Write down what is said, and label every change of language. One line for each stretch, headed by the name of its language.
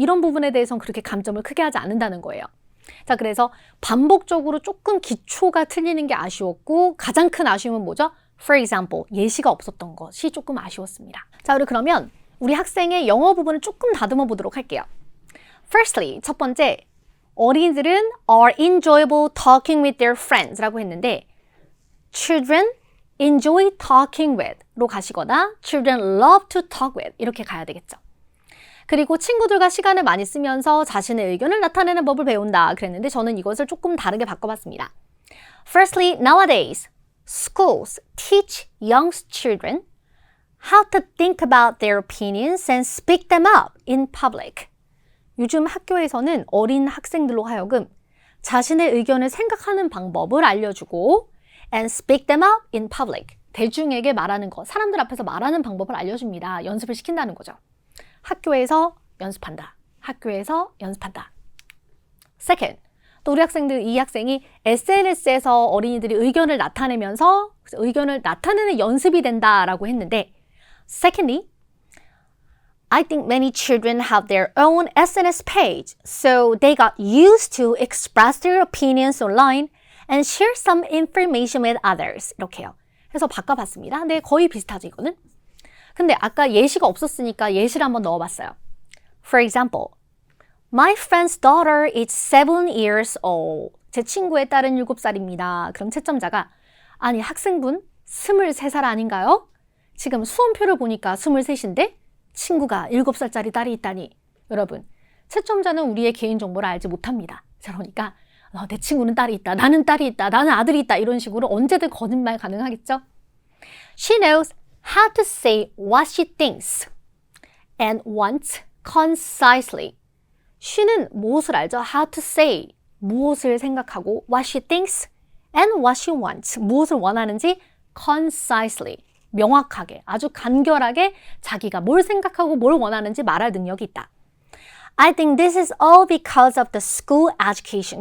Korean: 이런 부분에 대해서는 그렇게 감점을 크게 하지 않는다는 거예요. 자, 그래서 반복적으로 조금 기초가 틀리는 게 아쉬웠고 가장 큰 아쉬움은 뭐죠?
English: For example,
Korean: 예시가 없었던 것이 조금 아쉬웠습니다. 자, 우리 그러면 우리 학생의 영어 부분을 조금 다듬어 보도록 할게요.
English: Firstly,
Korean: 첫 번째, 어린이들은
English: are enjoyable talking with their friends
Korean: 라고 했는데
English: Children enjoy talking with
Korean: 로 가시거나
English: Children love to talk with
Korean: 이렇게 가야 되겠죠. 그리고 친구들과 시간을 많이 쓰면서 자신의 의견을 나타내는 법을 배운다 그랬는데 저는 이것을 조금 다르게 바꿔봤습니다.
English: Firstly, nowadays, schools teach young children how to think about their opinions and speak them up in public.
Korean: 요즘 학교에서는 어린 학생들로 하여금 자신의 의견을 생각하는 방법을 알려주고
English: and speak them up in public.
Korean: 대중에게 말하는 것, 사람들 앞에서 말하는 방법을 알려줍니다. 연습을 시킨다는 거죠. 학교에서 연습한다. 학교에서 연습한다.
English: Second,
Korean: 또 우리 학생들, 이 학생이 SNS에서 어린이들이 의견을 나타내면서 의견을 나타내는 연습이 된다라고 했는데
English: Secondly, I think many children have their own SNS page, so they got used to express their opinions online and share some information with others.
Korean: 이렇게요. 해서 바꿔봤습니다. 근데 거의 비슷하죠, 이거는? 근데 아까 예시가 없었으니까 예시를 한번 넣어봤어요.
English: For example, my friend's daughter is 7 years old.
Korean: 제 친구의 딸은 7살입니다. 그럼 채점자가 아니 학생분 23살 아닌가요? 지금 수험표를 보니까 23인데 친구가 7살짜리 딸이 있다니. 여러분, 채점자는 우리의 개인정보를 알지 못합니다. 자, 그러니까 내 친구는 딸이 있다. 나는 딸이 있다. 나는 아들이 있다. 이런 식으로 언제든 거짓말 가능하겠죠?
English: She knows how to say what she thinks and wants concisely.
Korean: she는 무엇을 알죠?
English: How to say,
Korean: 무엇을 생각하고
English: what she thinks and what she wants,
Korean: 무엇을 원하는지
English: concisely,
Korean: 명확하게, 아주 간결하게 자기가 뭘 생각하고 뭘 원하는지 말할 능력이 있다.
English: I think this is all because of the school education.